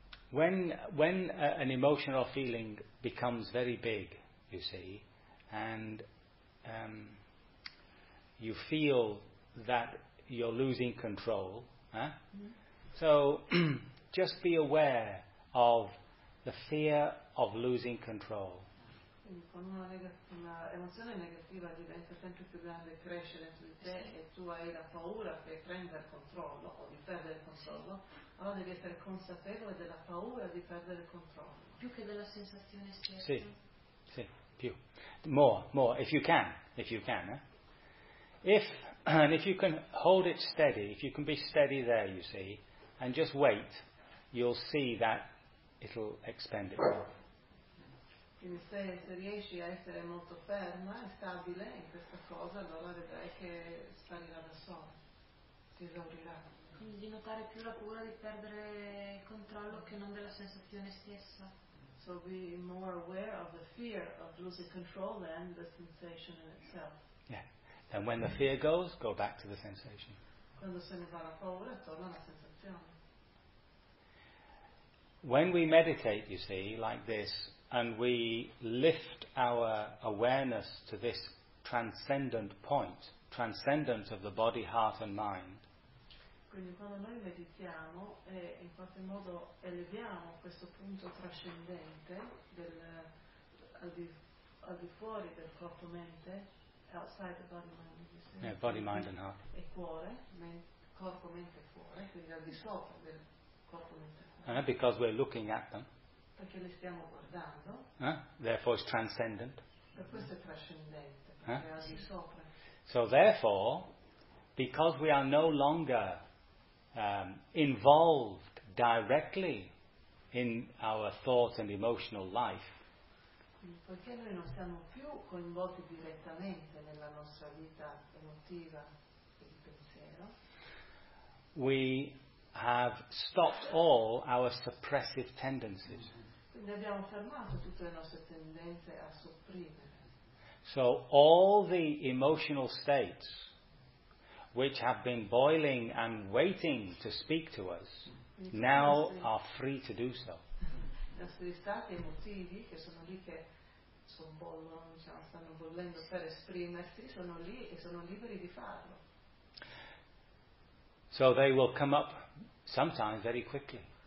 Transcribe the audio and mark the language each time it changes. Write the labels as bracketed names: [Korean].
[English] When an emotion or feeling becomes very big, you see, and you feel that you're losing control, So just be aware of the fear of losing control. [Italian] Quindi quando una emozione negativa diventa sempre più grande, cresce dentro di te e tu hai la paura di prendere controllo o di perdere il controllo, allora devi essere consapevole della paura di perdere il controllo. Più che della sensazione stessa. Sì, sì, più. [English] More, if you can. If you can hold it steady, if you can be steady there, you see, and just wait, you'll see that it'll expand itself. [Italian] Quindi se riesci a essere molto ferma e stabile in questa cosa, allora vedrai che sparirà da solo, si esaurirà. Quindi di notare più la paura di perdere il controllo che non della sensazione stessa. [English] So be more aware of the fear of losing control than the sensation in itself. Yeah. And when the fear goes, go back to the sensation. [Italian] Quando se ne va la paura, torna alla sensazione. [English] When we meditate, you see, like this, and we lift our awareness to this transcendent point, transcendent of the body, heart and mind. [Italian] Quindi quando noi meditiamo e in qualche modo eleviamo questo punto trascendente del al di fuori del corpo mente, [English] outside the body mind, you see. Yeah, body, mind and heart. [Italian] E cuore, corpo mente e cuore, quindi al di sopra del corpo mente. [English] Because we're looking at them. [Italian] Perché li stiamo guardando. [English] Therefore it's transcendent. [Italian] E questo è trascendente, perché è al di sopra. [English] So therefore, because we are no longer involved directly in our thought and emotional life. [Italian] Perché noi non siamo più coinvolti direttamente nella nostra vita emotiva e di pensiero. [English] We have stopped all our suppressive tendencies. [Italian] Quindi abbiamo fermato tutte le nostre tendenze a sopprimere. [English] So all the emotional states which have been boiling and waiting to speak to us now are free to do so. [Italian] I nostri stati emotivi che sono lì che sono bollono, diciamo, stanno bollendo per esprimersi, sono lì e sono liberi di farlo. [English] So they will come up sometimes very quickly.